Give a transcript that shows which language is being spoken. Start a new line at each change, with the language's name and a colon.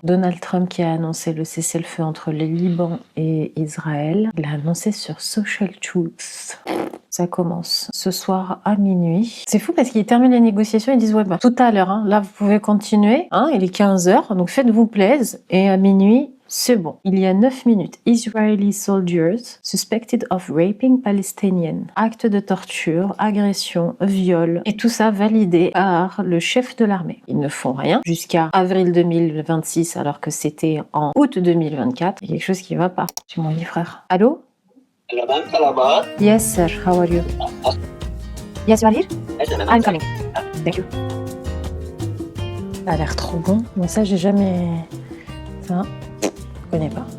French: Donald Trump qui a annoncé le cessez-le-feu entre le Liban et Israël, il l'a annoncé sur Social Truth. Ça commence ce soir à minuit. C'est fou parce qu'ils terminent les négociations, ils disent ouais bah tout à l'heure, hein, là vous pouvez continuer, hein, il est 15h, donc faites-vous plaisir, et à minuit, c'est bon. Il y a 9 minutes.
English: Israeli soldiers suspected of raping Palestinian.
French: Acte de torture, agression, viol. Et tout ça validé par le chef de l'armée. Ils ne font rien jusqu'à avril 2026 alors que c'était en août 2024. Il y a quelque chose qui va pas. C'est mon frère. Allô?
English: Yes sir, how are you? Yes, you are here? I'm coming. Thank you.
French: Ça a l'air trop bon. Mais ça, j'ai jamais... Ça... Je connais pas.